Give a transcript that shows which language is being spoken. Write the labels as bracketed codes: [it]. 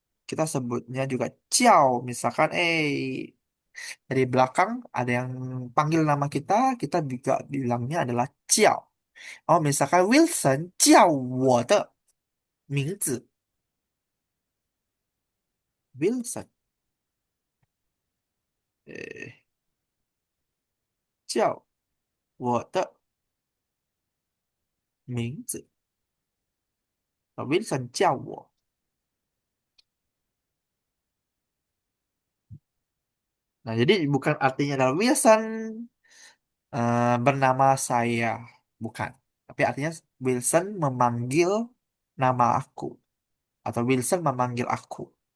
[id] kita sebutnya juga ciao. Misalkan, dari belakang ada yang panggil nama kita, kita juga bilangnya adalah ciao. [zh] Oh, [id] misalkan [zh] Wilson 叫我的名字 Wilson，叫我的名字Wilson 叫我。 [id] Nah, jadi bukan artinya adalah Wilson bernama saya, bukan. Tapi artinya Wilson memanggil nama aku atau Wilson memanggil aku.